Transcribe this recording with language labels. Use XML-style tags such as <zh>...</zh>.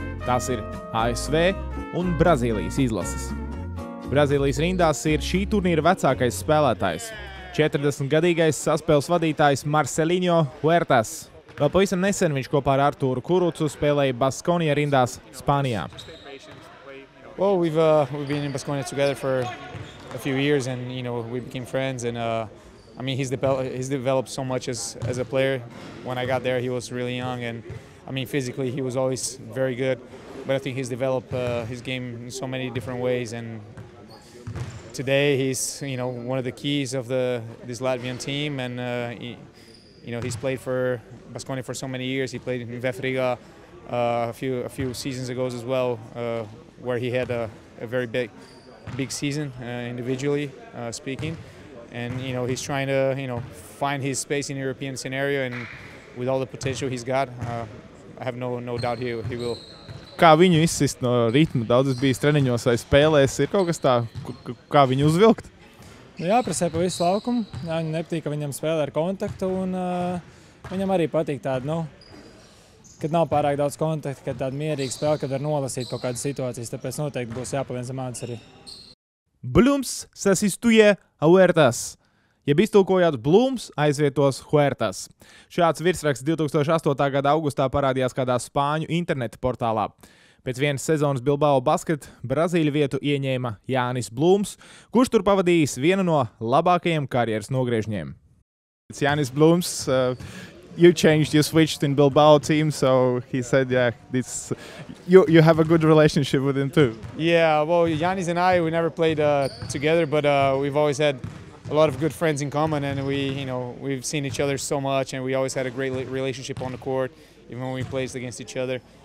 <lv>Tās ir ASV un Brazīlijas izlases. Brazīlijas rindās ir šī turnīra vecākais spēlētājs. 40-gadīgais saspēles vadītājs Marcelinho Huertas. Vēl pavisam nesen viņš kopā ar Artūru Kurucu spēlēja Baskonija rindās Spānijā.</lv> <en>Well, we've been in Baskonia together for a few years, and we became friends. And I mean, he's developed so much as a player. When I got there, he was really young, and I mean, physically he was always very good. But I think he's developed his game in so many different ways. And today, he's one of the keys of this Latvian team, and he's played for Baskonia for so many years. He played in Vefriga a few seasons ago as well, where he had a very big season individually speaking, and he's trying to find his space in the European scenario, and with all the potential he's got, I have no doubt he will.</en> <lv>Kā viņu izsist no ritma? Daudz bijis treniņos vai spēlēs. Ir kaut kas tā, kā viņu uzvilkt? Jāprasē pa visu laukumu. Viņam nepatīk, ka viņam spēlē ar kontaktu, un viņam arī patīk tāda, kad nav pārāk daudz kontakta, kad tāda mierīga spēle, kad var nolasīt kaut kādas situācijas, tāpēc noteikti būs jāpalien zem ādas arī. Blums</lv> <es>sasistuje</es> <lv>Huertas. Jeb iztulkojot Blums aizvietos Huertas. Šāds virsraksts 2008. gada augustā parādījās kādā spāņu interneta portālā. Pēc vienas sezonas Bilbao basket Brazīļu vietu ieņēma Jānis Blums, kurš tur pavadījis vienu no labākajiem karjeras nogriežņiem.</lv> <en>Jānis Blums, you switched in Bilbao team, so he said, you have a good relationship with him too. Yeah, well, Yanis and we never played together, but we've always had a lot of good friends in common, and we've seen each other so much, and we always had a great relationship on the court, even when we played against each other.</en>